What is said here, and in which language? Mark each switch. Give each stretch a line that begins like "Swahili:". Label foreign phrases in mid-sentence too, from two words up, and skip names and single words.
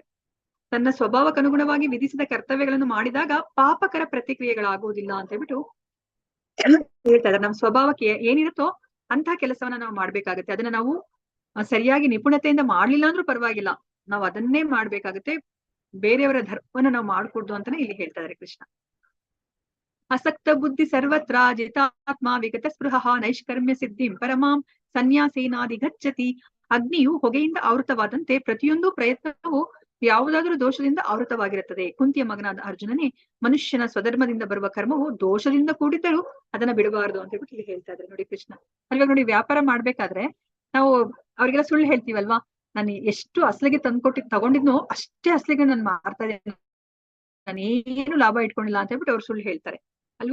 Kannada: ತನ್ನ ಸ್ವಭಾವಕ್ಕೆ ಅನುಗುಣವಾಗಿ ವಿಧಿಸಿದ ಕರ್ತವ್ಯಗಳನ್ನು ಮಾಡಿದಾಗ ಪಾಪಕರ ಪ್ರತಿಕ್ರಿಯೆಗಳಾಗುವುದಿಲ್ಲ ಅಂತ ಹೇಳ್ಬಿಟ್ಟು ಹೇಳ್ತಾ ಇದ್ದಾರೆ. ನಮ್ಮ ಸ್ವಭಾವಕ್ಕೆ ಏನಿರುತ್ತೋ ಅಂತಹ ಕೆಲಸವನ್ನ ನಾವು ಮಾಡ್ಬೇಕಾಗತ್ತೆ. ಅದನ್ನ ನಾವು ಸರಿಯಾಗಿ ನಿಪುಣತೆಯಿಂದ ಮಾಡ್ಲಿಲ್ಲ ಅಂದ್ರೂ ಪರವಾಗಿಲ್ಲ, ನಾವು ಅದನ್ನೇ ಮಾಡ್ಬೇಕಾಗತ್ತೆ. ಬೇರೆಯವರ ಧರ್ಮವನ್ನ ನಾವು ಮಾಡ್ಕೊಡ್ದು ಅಂತಾನೆ ಇಲ್ಲಿ ಹೇಳ್ತಾ ಇದಾರೆ ಕೃಷ್ಣ.
Sanskrit: ಅಸಕ್ತ ಬುದ್ಧಿ ಸರ್ವತ್ರ ಜಿತಾತ್ಮ ವಿಗತ ಸ್ಪೃಹ ನೈಷ್ಕರ್ಮ್ಯ ಸಿದ್ಧಿಂ ಪರಮಾಂ ಸನ್ಯಾಸೇನಾದಿ ಗಚ್ಚತಿ.
Kannada: ಅಗ್ನಿಯು ಹೊಗೆಯಿಂದ ಆವೃತವಾದಂತೆ ಪ್ರತಿಯೊಂದು ಪ್ರಯತ್ನವು ಯಾವುದಾದರೂ ದೋಷದಿಂದ ಆವೃತವಾಗಿರುತ್ತದೆ. ಕುಂತಿಯ ಮಗನಾದ ಅರ್ಜುನನೇ, ಮನುಷ್ಯನ ಸ್ವಧರ್ಮದಿಂದ ಬರುವ ಕರ್ಮವು ದೋಷದಿಂದ ಕೂಡಿದ್ದರೂ ಅದನ್ನ ಬಿಡಬಾರದು ಅಂತ ಹೇಳ್ಬಿಟ್ಟು ಇಲ್ಲಿ ಹೇಳ್ತಾ ಇದ್ದಾರೆ ನೋಡಿ ಕೃಷ್ಣ. ಅಲ್ವಾ ನೋಡಿ, ವ್ಯಾಪಾರ ಮಾಡ್ಬೇಕಾದ್ರೆ ನಾವು ಅವ್ರಿಗೆಲ್ಲ ಸುಳ್ಳು ಹೇಳ್ತೀವಲ್ವಾ, ನಾನು ಎಷ್ಟು ಅಸಲಿಗೆ ತಗೊಂಡಿದ್ನೋ ಅಷ್ಟೇ ಅಸಲಿಗೆ ನಾನು ಮಾರ್ತಾ ಇದ್ದೇನೆ, ನಾನು ಏನು ಲಾಭ ಇಟ್ಕೊಂಡಿಲ್ಲ ಅಂತ ಹೇಳ್ಬಿಟ್ಟು ಅವ್ರು ಸುಳ್ಳು ಹೇಳ್ತಾರೆ ಅಲ್ವಾ.